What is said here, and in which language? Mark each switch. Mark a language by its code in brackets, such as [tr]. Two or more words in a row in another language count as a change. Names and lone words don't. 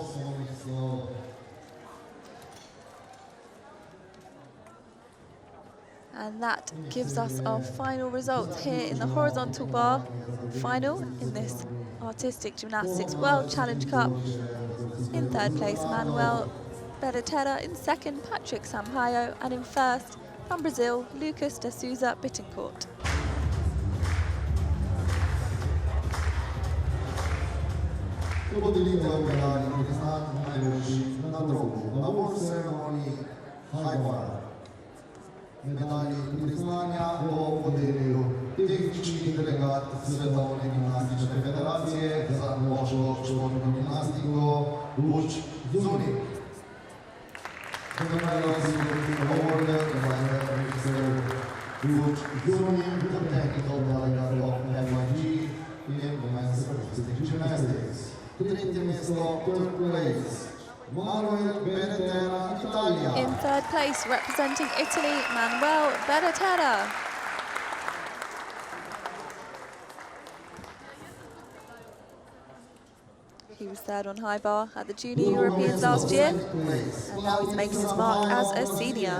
[en] And that gives us our final results here in the horizontal bar final in this Artistic Gymnastics World Challenge Cup. In 3rd place, Manuel Bereta. In 2nd, Patrick Sampaio. And in 1st, from Brazil, Lucas da Souza Bittencourt. [sl] Medalji priznanja po podelju tehnični delegat Svetovne gimnastične federacije za moško športno gimnastiko Luč Zunik. [en] The medals will be awarded by Luč Zunik, the technical delegate of MIG in women's artistic gymnastics. [sl] Tretje mesto, [en] 3rd place. Manuel Bereta, Italia. In 3rd place, representing Italy, Manuel Bereta. He was 3rd on high bar at the Junior Europeans last year, and now he's making his mark as a senior.